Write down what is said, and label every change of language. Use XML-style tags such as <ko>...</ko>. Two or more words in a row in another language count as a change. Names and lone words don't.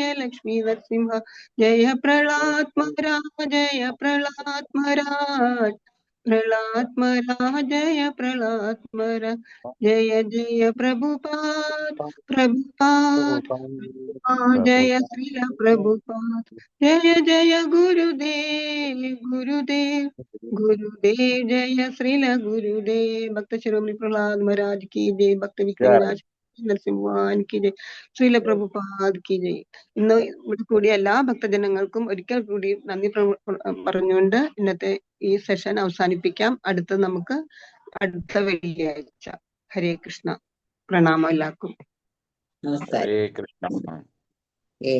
<ml>ലക്ഷ്മി നരസിംഹ ജയ പ്രളാത്മരാജ ജയ പ്രളാത്മരാജ പ്രളാത്മരാജ ജയ പ്രളാത്മരാജ</ml> <hi>जय जय प्रभुपाद प्रभुपाद जय श्रील प्रभुपाद जय जय गुरुदेव गुरुदेव गुरुदेव जय श्रील गुरुदेव भक्त शिरोमणि प्रहलाद महाराज की जय भक्त विक्रमराज നരസിംഹാൻ की जय ശ്രീല പ്രഭുപാദ് की जय.</hi> <ml>ഇന്ന് ഇവിടെ കൂടിയ എല്ലാ ഭക്തജനങ്ങൾക്കും ഒരിക്കൽ കൂടി നന്ദി പറഞ്ഞുകൊണ്ട് ഇന്നത്തെ ഈ സെഷൻ അവസാനിപ്പിക്കാം. നമുക്ക് അടുത്ത വെള്ളിയാഴ്ച. ഹരേ കൃഷ്ണ. പ്രണാമം എല്ലാവർക്കും. ഹരേ കൃഷ്ണ.</ml>